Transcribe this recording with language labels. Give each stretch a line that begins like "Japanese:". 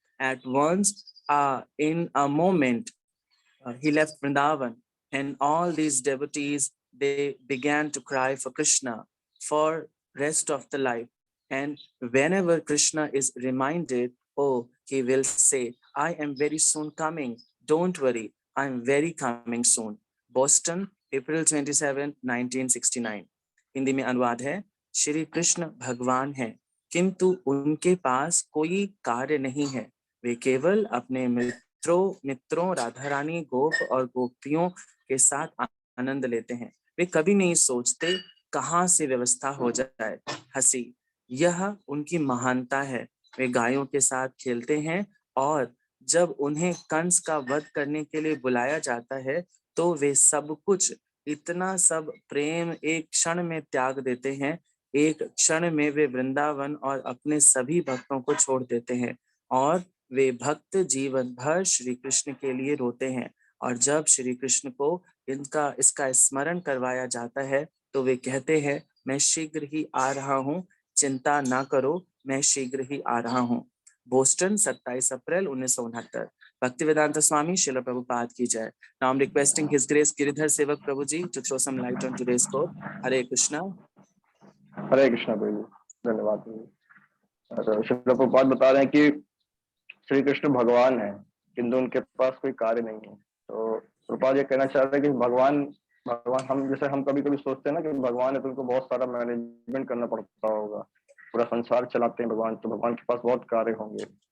English: At once, in a moment, he left Vrindavan, and all these devotees, they began to cry for Krishna for rest of the life. And whenever Krishna is reminded, oh, he will say, I am very soon coming. Don't worry, I am very coming soon. Boston, April 27, 1969.
Hindi: Hindi में अनुवाद है, श्री कृष्ण भगवान हैं, किंतु उनके पास कोई कार्य नहीं है। वे केवल अपने मित्रों राधा रानी गोप और गोपियों के साथ आनंद लेते हैं। वे कभी नहीं सोचते कहाँ से व्यवस्था हो जाए। हंसी, यह उनकी महानता है। वे गायों के साथ खेलते हैं और जब उन्हें कंस का वध करने के लिए बुलाया जाता है तो वे सब कुछ, इतना सब प्रेम एक क्षण में त्याग देते हैं। एक क्षण में वे वृंदावन और अपने सभी भक्तों को छोड़ देते हैं और वे भक्त जीवन भर श्री कृष्ण के लिए रोते हैं। और जब श्री कृष्ण को इसका स्मरण करवाया जाता है तो वे कहते हैं, मैं शीघ्र ही आ रहा हूँ, चिंता ना करो, मैं शीघ्र ही आ रहा हूँ। Boston 27 April 1969। Bhaktivedanta Swami Srila Prabhupada ki jai.
English: Now I'm requesting His Grace Giridhar Sevak Prabhuji to throw some light on today's quote. Hare Krishna.
Hindi: हरे कृष्णा प्रभु, धन्यवाद प्रभु। श्री प्रभुपाद बता रहे हैं कि श्री कृष्ण भगवान है किंतु उनके पास कोई कार्य नहीं है। तो प्रभुपाद ये कहना चाह रहे हैं कि भगवान हम जैसे हम कभी कभी सोचते हैं ना कि भगवान है तो उनको बहुत सारा मैनेजमेंट करना पड़ता होगा, पूरा संसार चलाते हैं भगवान, तो भगवान के पास बहुत कार्य होंगे।